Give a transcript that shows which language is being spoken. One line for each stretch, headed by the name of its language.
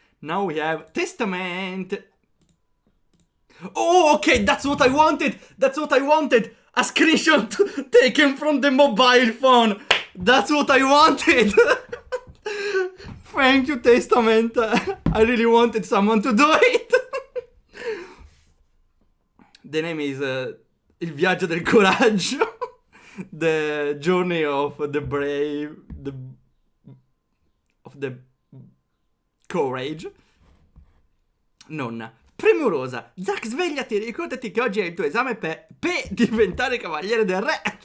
English: Now we have Testament. Oh, okay, that's what I wanted. A screenshot taken from the mobile phone. That's what I wanted. Thank you, Testament. I really wanted someone to do it. The name is Il viaggio del coraggio. The journey of the brave, of the courage.
Italian: Nonna. Premurosa. Zack, svegliati, ricordati che oggi è il tuo esame per diventare cavaliere del re.